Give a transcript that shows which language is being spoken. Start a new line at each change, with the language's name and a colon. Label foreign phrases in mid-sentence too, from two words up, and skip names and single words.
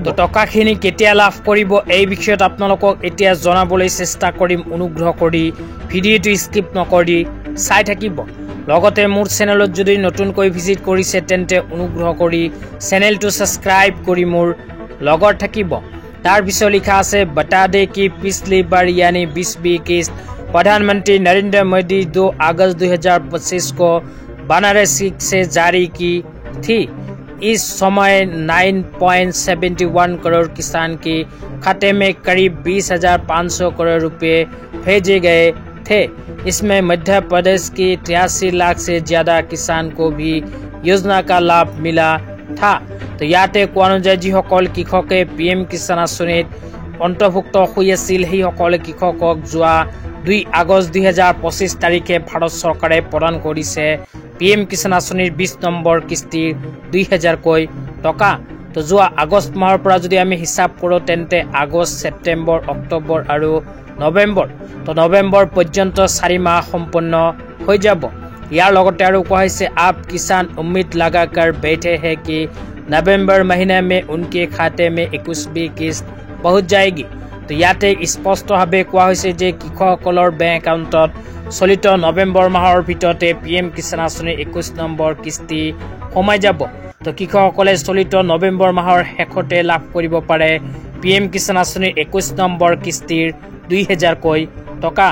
Assamese: টকাখিনি কেতিয়া লাভ কৰিব এই বিষয়ত আপোনালোকক এতিয়া জনাবলৈ চেষ্টা কৰিম, অনুগ্ৰহ কৰি ভিডিঅ'টো স্কিপ নকৰি চাই থাকিব। লগতে মোৰ চেনেলত যদি নতুনকৈ ভিজিট কৰিছে তেন্তে অনুগ্ৰহ কৰি চেনেলটো ছাবস্ক্ৰাইব কৰি মোৰ লগত থাকিব।
Hindi: तार पिछो लिखा से बता दे कि पिछली बार यानी 20वीं किस्त प्रधानमंत्री नरेंद्र मोदी 2 अगस्त 2025 को बनारस से जारी की थी। इस समय 9.71 करोड़ किसान के खाते में करीब 20,500 करोड़ रुपए भेजे गए थे। इसमें मध्य प्रदेश के 83 लाख से ज्यादा किसान को भी योजना का लाभ मिला था।
Assamese: তো ইয়াতে কোৱা অনুযায়ী যিসকল কৃষকে PM কিষাণ আঁচনিত অন্তৰ্ভুক্ত হৈ আছিল সেইসকল কৃষকক যোৱা 2 আগষ্ট 2025 তাৰিখে ভাৰত চৰকাৰে প্ৰদান কৰিছে PM কিষাণ আঁচনিৰ 20 নম্বৰ কিস্তিৰ 2000 কোটি টকা। তো যোৱা আগষ্ট মাহৰ পৰা যদি আমি হিচাপ কৰোঁ তেন্তে আগষ্ট, ছেপ্টেম্বৰ, অক্টোবৰ আৰু নৱেম্বৰ, তো নৱেম্বৰ পৰ্যন্ত 4 মাহ সম্পূৰ্ণ হৈ যাব। ইয়াৰ লগতে আৰু কোৱা হৈছে
Hindi: आप किसान उम्मीद लगाकर बैठे हैं कि नवंबर महीने में उनके खाते में 21वीं किस्त पहुंच जाएगी।
Assamese: तो ইয়াতে স্পষ্টভাৱে কোৱা হৈছে যে কৃষকসকলৰ বেংক একাউণ্টত চলিত নৱেম্বৰ মাহৰ ভিতৰতে PM কিষাণ আঁচনিৰ 21 নম্বৰ কিস্তি সোমাই যাব। তো কৃষকসকলে চলিত নৱেম্বৰ মাহৰ শেষতে লাভ কৰিব পাৰে PM কিষাণ আঁচনিৰ 21 নম্বৰ কিস্তিৰ 2000 কোটি টকা।